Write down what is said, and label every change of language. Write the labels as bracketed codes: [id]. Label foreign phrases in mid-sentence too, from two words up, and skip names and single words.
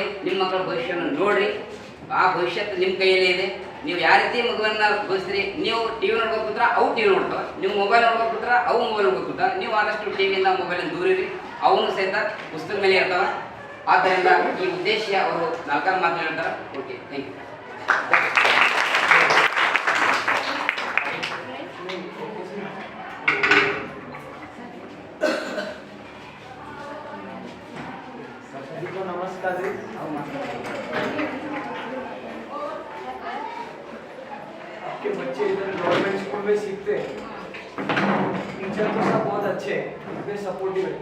[kn] ನಿಮ್ಮ ಮಕ್ಕಳ ಭವಿಷ್ಯವನ್ನು ನೋಡ್ರಿ. ಆ ಭವಿಷ್ಯತ್ತು ನಿಮ್ಮ ಕೈಯಲ್ಲೇ ಇದೆ. ನೀವು ಯಾವ ರೀತಿ ಮಗುವನ್ನ ಬೋಧಿಸ್ತೀರಿ. ನೀವು ಟಿವಿ ನೋಡ್ಕೋತ ಅವು ಟಿವಿ ನೋಡ್ತಾವೆ, ನೀವು ಮೊಬೈಲ್ ನೋಡ್ಕೋತ ಅವು ಮೊಬೈಲ್ ನೋಡ್ಕೋತ. ನೀವು ಆದಷ್ಟು ಟಿವಿಯಿಂದ ಮೊಬೈಲಿಂದ ದೂರ ಇರಿ. ಅವನು ಸಹಿತ ಪುಸ್ತಕ ಮೇಲೆ ಇರ್ತಾವ. ಆದ್ದರಿಂದ ಈ ಉದ್ದೇಶ ಅವರು 4 ಮಾತು ಹೇಳ್ತಾರೆ. [en] okay, thank you. [hi] नमस्कार जी। आपके बच्चे इधर [en] government school [hi] में सीखते हैं, टीचर तो सब बहुत अच्छे हैं, इतने सपोर्टिव है।